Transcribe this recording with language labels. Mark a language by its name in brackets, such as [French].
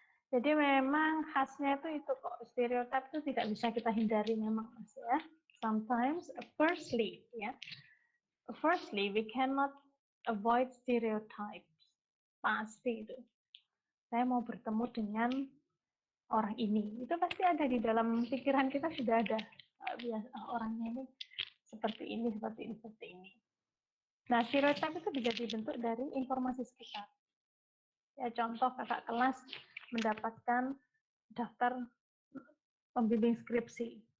[Indonesian] Jadi memang khasnya itu kok, stereotip itu tidak bisa kita hindari memang Mas ya. [English] Sometimes, firstly we cannot avoid stereotypes. [Indonesian] Pasti itu. Saya mau bertemu dengan orang ini, itu pasti ada di dalam pikiran kita, sudah ada orangnya ini seperti ini. Nah, stereotip itu bisa dibentuk dari informasi sekitar. Ya, contoh kakak kelas mendapatkan daftar pembimbing skripsi.